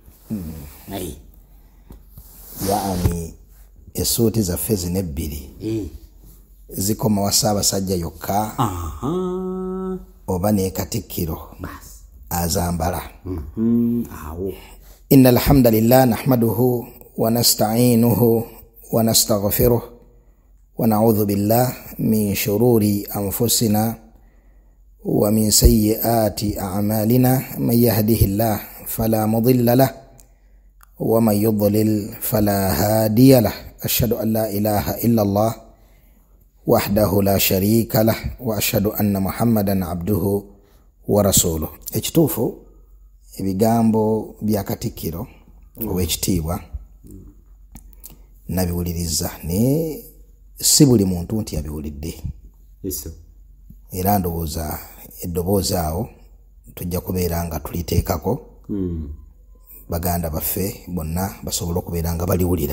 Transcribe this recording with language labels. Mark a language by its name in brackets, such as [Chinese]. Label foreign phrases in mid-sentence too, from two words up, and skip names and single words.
[Ganda] yaani essuuti zaffe zino ebbiri zikoma wa Ssaabasajja yokka oba ne Katikkiro azambala. [Arabic] إن الحمد لله نحمده ونستعينه ونستغفره ونعوذ بالله من شرور أنفسنا ومن سيئات أعمالنا من يهده الله فلا مضل له ومن يضلل فلا هادي له. أشهد أن لا إله إلا الله وحده لا شريك له وأشهد أن محمدا عبده ورسوله. [Ganda] ekituufu ebigambo bya Katikkiro ow'ekitiibwa nabiwuliriza ne si buli muntu nti yabiwulidde era ndowooza eddoboozi awo tujja kubeera nga tuliteekako baganda baffe bonna basobola okubeera nga baliwulira.